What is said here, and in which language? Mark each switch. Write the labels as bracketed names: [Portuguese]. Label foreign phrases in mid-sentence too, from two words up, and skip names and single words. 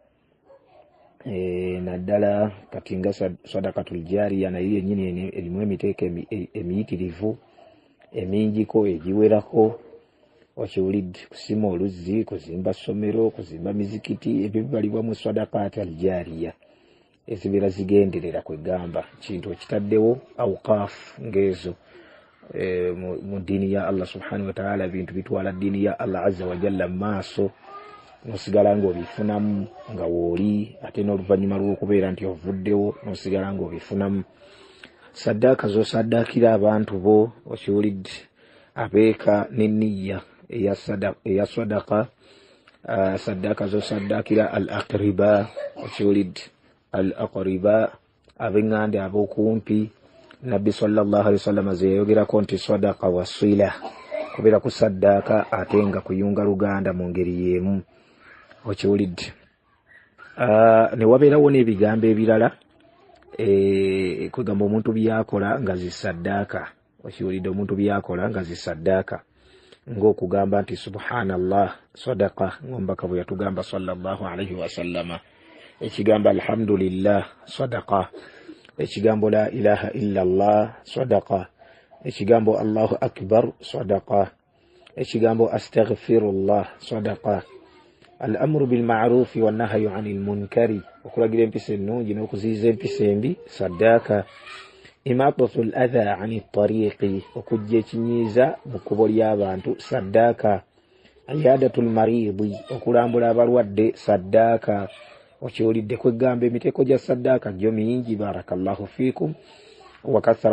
[Ganda] naddala kati nga [Arabic] صدقة الجارية [Ganda] nayo yennyini erimu emiteeko emiyitirivu emingiko egiwerako okiwulidde kusima oluzzi kuzimba ssomero kuzimba mizikiti ebyo bibalibwa mu [Arabic] صدقة الجارية [Ganda] ezibeera zigenderera kwegamba kintu ekitaddewo awqaf ngezo mu ddiini ya [Arabic] الله سبحانه وتعالى [Ganda] bintu bitwala ddiini ya [Arabic] الله عز وجل [Ganda] maaso nosigala ng'obifunamu nga wooli ate n'oluvannyuma lw'okubeera nti ovuddewo nosigala ng'obifunamu saddaaka z'osaddaakira abantu bo okiwulidde abeeka n'enniya eya sadaqa saddaaka z'osaddaakira [Arabic] الأقارب [Ganda] okiwulidde [Arabic] الأقارب [Ganda] ab'eŋŋanda ab'okumpi nabbi [Arabic] صلى الله عليه وسلم [Ganda] ze yayogerako nti [Arabic] صدقة وصلة [Ganda] kubeera ku saddaaka ate nga kuyunga luganda mu ngeri y'emu okiwulidde ne wabeerawo n'ebigambo ebirala kwegamba omuntu byakola nga zisaddaaka okiwulidde omuntu byakola nga zisaddaaka ng'okugamba nti [Arabic] سبحان الله صدقة [Ganda] ng'omubaka bwe yatugamba [Arabic] صلى الله عليه وسلم [Ganda] ekigambo [Arabic] الحمد لله صدقة [Ganda] ekigambo [Arabic] لا إله إلا الله صدقة [Ganda] ekigambo allahu [Arabic] أكبر صدقة [Ganda] ekigambo [Arabic] أستغفر الله صدقة الأمر بالمعروف والنهي عن المنكر [Ganda] okulagira empisa ennungi n'okuziyiza empisa embi saddaaka [Arabic] إماطة الأذى عن الطريق [Ganda] okujja ekinyiiza mu kkubo ly'abantu saddaaka [Arabic] عيادة المريض [Ganda] okulambula abalwadde saddaaka okiwulidde kwegamba emiteeko gya saddaaka gyo mingi [Arabic] بارك الله فيكم وكثر